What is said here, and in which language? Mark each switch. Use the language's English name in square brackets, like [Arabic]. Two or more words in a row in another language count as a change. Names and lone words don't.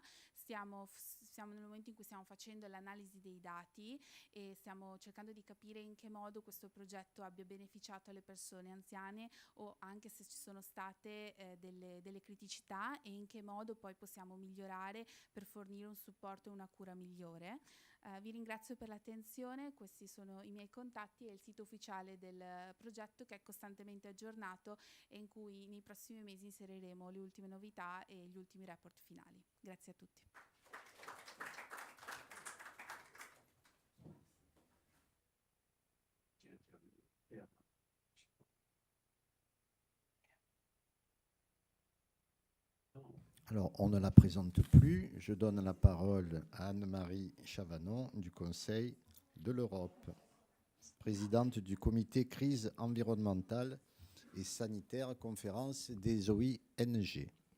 [Italian] Siamo nel momento in cui stiamo facendo l'analisi dei dati e stiamo cercando di capire in che modo questo progetto abbia beneficiato alle persone anziane o anche se ci sono state delle criticità e in che modo poi possiamo migliorare per fornire un supporto e una cura migliore. Vi ringrazio per l'attenzione, questi sono i miei contatti e il sito ufficiale del progetto che è costantemente aggiornato e in cui nei prossimi mesi inseriremo le ultime novità e gli ultimi report finali. Grazie a tutti. [French] Alors, on ne la présente plus. Je donne la parole à Anne-Marie Chavanon du Conseil de l'Europe, présidente du comité crise environnementale et sanitaire, conférence des OING.